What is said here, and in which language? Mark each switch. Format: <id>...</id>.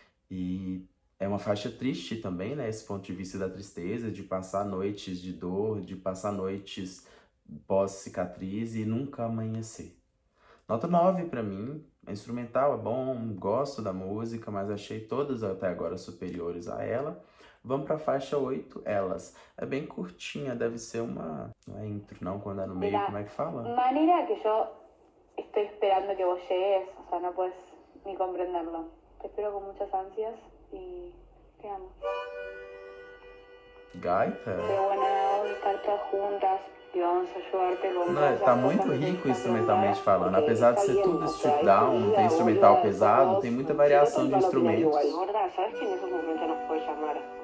<pt>E é uma faixa triste também, né? Esse ponto de vista da tristeza, de passar noites de dor, de passar noites pós-cicatriz e nunca amanhecer. Nota 9 pra mim, a instrumental é bom, gosto da música, mas achei todas até agora superiores a ela. Vamos pra faixa 8, Elas. É bem curtinha, deve ser uma... Não é intro não, quando é no meio, como é que fala?</pt> <es>Manera que yo estoy esperando que vos llegues, o sea, no puedes ni comprenderlo. Te espero con muchas ansias y te amo.</es> <pt>Gaita?</pt> <es>Qué buena hoy estar todas juntas y vamos a ayudarte con</es> <pt>Não, tá muito rico instrumentalmente falando. Apesar de ser tudo strip down, não tem instrumental pesado, tem muita variação de instrumentos.</pt> <es>Gorda, ¿sabes que en esos momentos nos puedes llamar?</es>